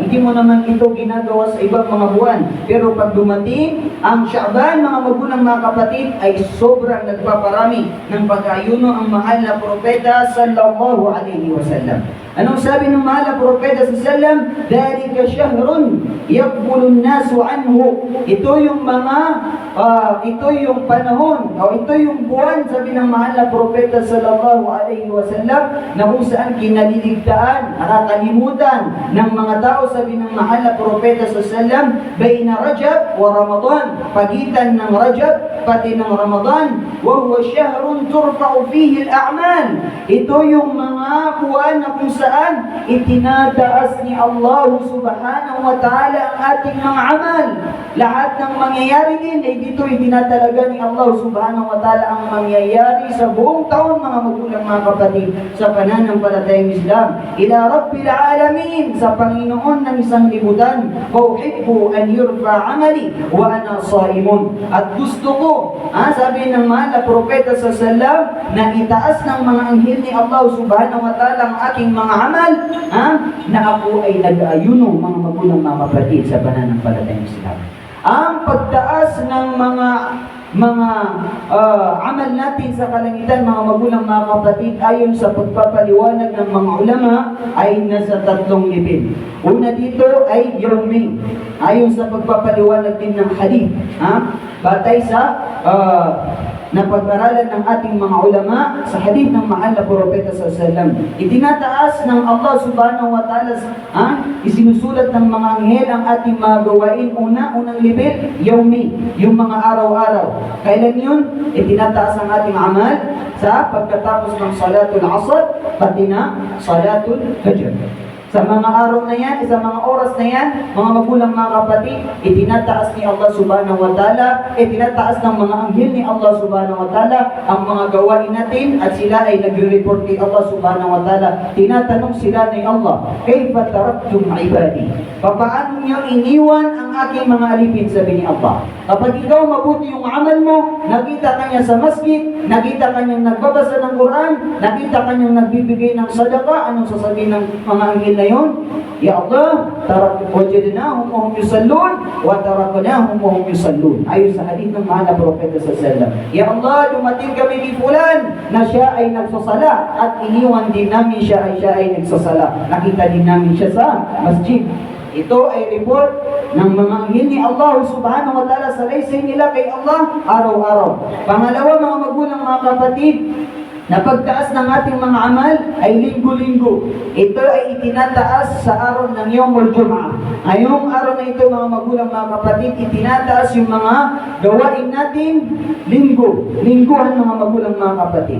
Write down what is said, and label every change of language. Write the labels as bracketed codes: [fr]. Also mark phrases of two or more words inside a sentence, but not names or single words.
[tl] Hindi mo naman ito ginagawa sa ibang mga buwan. Pero pag dumating ang Sha'ban, mga magulang, mga kapatid, ay sobrang nagpaparami ng pag-ayuno ang mahal na propeta [ar] صلى الله عليه وسلم. [tl] Anong sabi ng mahal na propeta [ar] صلى الله عليه وسلم? ذلك شهر يغفل الناس عنه. [tl] Ito yung panahon, o ito yung buwan, sabi ng mahal na propeta [ar] صلى الله عليه وسلم, [tl] na kung saan kinaliligtaan, nakakalimutan ng mga tao, sabi ng mahal na propeta [ar] صلى الله عليه وسلم, بين رجب ورمضان, [tl] pagitan ng Rajab pati ng Ramadan, [ar] وهو شهر ترفع فيه الأعمال. [tl] Ito yung mga buwan na kung saan itinataas ni Allah [ar] سبحانه وتعالى [tl] ang ating mga amal. Lahat ng mangyayari din ay dito itinatalaga ni Allah [ar] سبحانه وتعالى [tl] ang mangyayari sa buong taon, mga magulang, mga kapatid, sa pananampalatayang Islam. [ar] إلى رب العالمين, [tl] sa Panginoon ng isang libutan. [ar] أحب أن يرفع عملي وأنا صائم. [tl] At gusto ko, sabi ng mahal na propeta sa salam, na itaas ng mga anghel ni Allah [ar] سبحانه وتعالى [tl] ang aking mga amal, na ako ay nag-ayuno, mga magulang, mga kapatid, sa pananampalatayang Islam. Ang pagtaas ng mga amal natin sa kalangitan, mga magulang, mga kapatid, ayon sa pagpapaliwanag ng mga ulama, ay nasa 3 level. Una dito ay yawmi, ayon sa pagpapaliwanag din ng hadith, batay sa napag-aralan ng ating mga ulama sa hadith ng mahal na propeta [ar] صلى الله عليه وسلم. [tl] Itinataas ng Allah [ar] سبحانه وتعالى, [tl] isinusulat ng mga anghel ang ating mga gawain. Unang level, yawmi, yung mga araw-araw. Kailan yun? Itinataas ang ating amal sa pagkatapos ng [ar] صلاة العصر, [tl] pati na [ar] صلاة الفجر. [tl] Sa mga araw na yan, sa mga oras na yan, mga magulang, mga kapatid, itinataas ni Allah [ar] سبحانه وتعالى, [tl] itinataas ng mga anghel ni Allah [ar] سبحانه وتعالى [tl] ang mga gawain natin, at sila ay nagre-report kay Allah [ar] سبحانه وتعالى. [tl] Tinatanong sila ni Allah, [ar] كيف تركتم عبادي? [tl] Paano niyo iniwan ang aking mga alipin, sabi ni Allah. Kapag ikaw mabuti yung amal mo, nakita ka niya sa masjid, nakita ka niyang nagbabasa ng Quran, nakita ka niyang nagbibigay ng sadaqah, anong sasabihin ng mga anghel na yun? [ar] يا الله، وجدناهم وهم يصلون وتركناهم وهم يصلون. [tl] Ayon sa hadith ng mahal na propeta [ar] صلى الله عليه وسلم. يا الله, [tl] dumating kami ni fulan na siya ay nagsasala, at iniwan din namin siya ay nagsasala. Nakita din namin siya sa masjid. Ito ay report ng mga anghel ni Allah [ar] سبحانه وتعالى [tl] sa laysay nila kay Allah araw-araw. Pangalawa, mga magulang, mga kapatid, na pagtaas ng ating mga amal ay linggo-linggo. Ito ay itinataas sa araw ng [ar] يوم الجمعة. [tl] Ngayong araw na ito, mga magulang, mga kapatid, itinataas yung mga gawain natin lingguhan, mga magulang, mga kapatid.